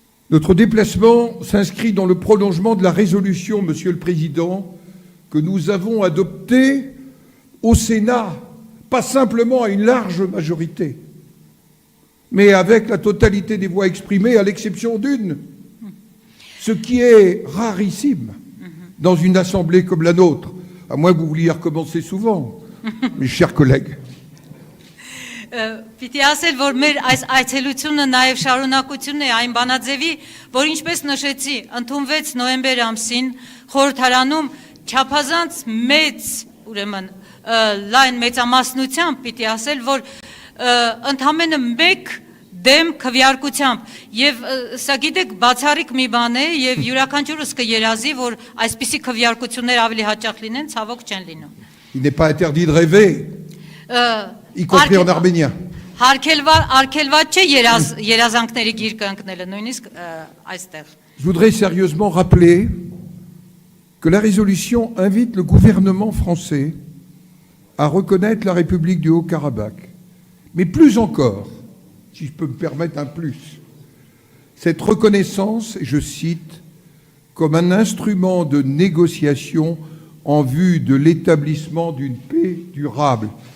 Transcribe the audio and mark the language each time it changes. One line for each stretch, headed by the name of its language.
French: Notre déplacement s'inscrit dans le prolongement de la résolution, Monsieur le Président, que nous avons adoptée au Sénat, pas simplement à une large majorité, mais avec la totalité des voix exprimées, à l'exception d'une, ce qui est rarissime dans une assemblée comme la nôtre, à moins que vous vouliez recommencer souvent, mes chers collègues.
Armenian: Պիտի ասել, որ մեր այս այցելությունը նաև շարունակությունն է այն բանաձևի, որ ինչպես նշեցի, ընդունվեց նոյեմբեր ամսին խորհրդարանում չափազանց մեծ, ուրեմն լայն մեծամասնությամբ պիտի ասել, որ ընդամենը մեկ դեմ քվեարկությամբ եւ սա գիտեք բացառիկ մի բան է եւ յուրաքանչյուրս կերազի, որ այսպիսի քվեարկություններ ավելի հաճախ լինեն, ցավոք չեն լինում։
French: Il n'est pas interdit de rêver, y compris en arménien.
Armenian: Արկելված չէ երազանքների գիրկը ընկնելը, նույնիսկ այստեղ։
French: Je voudrais sérieusement rappeler que la résolution invite le gouvernement français à reconnaître la République du Haut-Karabakh. Mais plus encore, si je peux me permettre un plus, cette reconnaissance, et je cite, comme un instrument de négociation en vue de l'établissement d'une paix durable.